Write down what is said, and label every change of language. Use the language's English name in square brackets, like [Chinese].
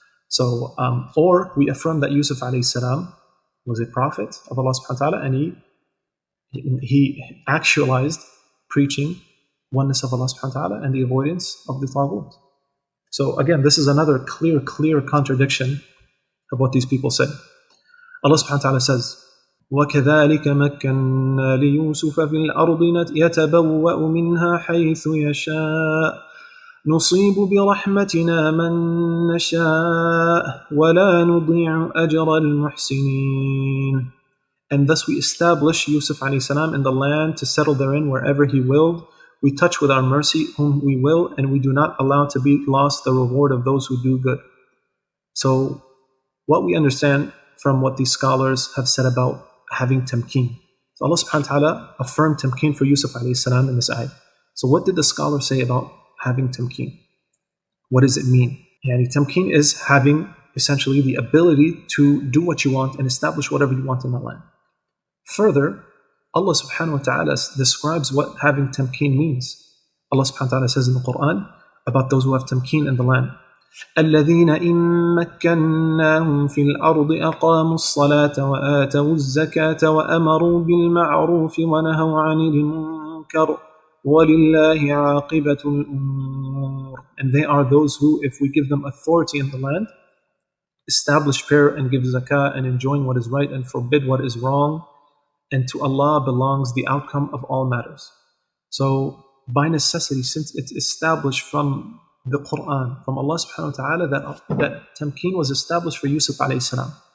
[English] So, or we affirm that Yusuf alayhi salam was a prophet of Allah subhanahu wa ta'ala, and he actualized preaching oneness of Allah subhanahu wa ta'ala and the avoidance of the taghut. So again, this is another clear contradiction of what these people say. Allah subhanahu wa ta'ala says, [Arabic] وكذلك مكنا ليوسف في الأرض يتبوأ منها حيث يشاء نصيب برحمتنا من نشاء ولا نضيع أجر المحسنين. [English] And thus we establish Yusuf alayhi salam in the land to settle therein wherever he willed. We touch with our mercy whom we will, and we do not allow to be lost the reward of those who do good. So what we understand from what these scholars have said about having tamkeen. So Allah subhanahu wa ta'ala affirmed tamkeen for Yusuf alayhi salam in this ayah. So what did the scholars say about having tamkeen? What does it mean? Yani tamkeen is having essentially the ability to do what you want and establish whatever you want in the land. Further, Allah subhanahu wa ta'ala describes what having tamkeen means. Allah subhanahu wa ta'ala says in the Quran about those who have tamkeen in the land. [Arabic] الذين إن مكناهم في الأرض أقاموا الصلاة وآتوا الزكاة وأمروا بالمعروف ونهوا عن المنكر وَلِلَّهِ عَاقِبَةُ الْأُمُورِ. [English] And they are those who, if we give them authority in the land, establish prayer and give zakah and enjoin what is right and forbid what is wrong, and to Allah belongs the outcome of all matters. So by necessity, since it's established from the Quran, from Allah subhanahu wa ta'ala, that tamkeen was established for Yusuf alayhi salam.